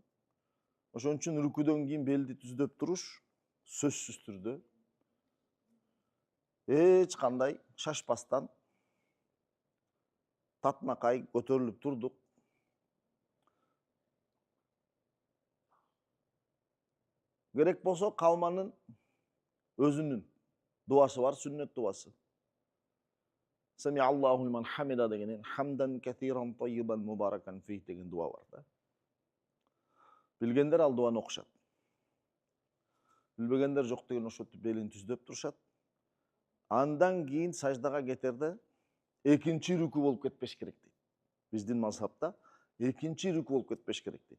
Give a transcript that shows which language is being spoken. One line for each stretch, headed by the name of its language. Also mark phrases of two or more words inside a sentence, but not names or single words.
Kyrgyz: Ошон үчүн рүкүдөн кийин белди түздөп туруш сөзсүз түрдө эч кандай шашпастан татмакай көтөрүлүп турдук. Керек болсо калманын өзүнүн дуасы бар, сүннөт дуасы.
Arabic: سمع الله لمن حمده дегенен حمدا كثيرا طيبا مباركا فيه
Kyrgyz: деген дуа бар да. Билгендер ал дуаны окушат. Билбегендер жок деген ошентип белин түздөп турушат. Андан кийин саждага кетерде экинчи рүкү болуп кетпеш керек дейт. Биздин мазхабта экинчи рүкү болуп кетпеш керек дейт.